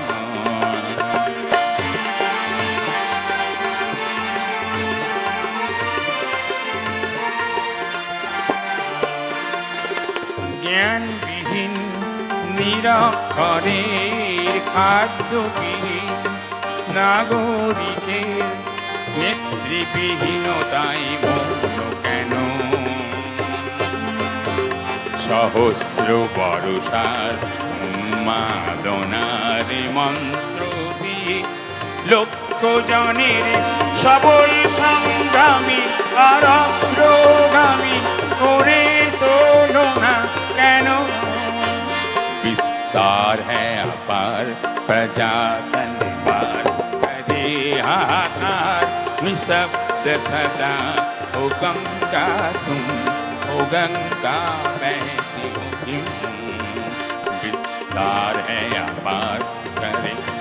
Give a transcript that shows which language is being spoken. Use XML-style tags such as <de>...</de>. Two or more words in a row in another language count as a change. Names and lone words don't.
<bn>জ্ঞানবিহীন নিরক্ষরের খাদ্যবিহীন নাগরিকের নেতৃবিহীনতাই মৌন কেন সহস্র বর্ষার উন্মাদনার মন্ত্র দিয়ে লক্ষ জনের সবল সংগ্রামী আর অগ্রগামী করে তোলো না কেন</bn> <hi>विस्तार है अपार प्रजातन पार करे हाहाकार निशब्द सदा ओ गंगा तुम ओ गंगा बहती हो क्यों विस्तार है अपार करे</hi>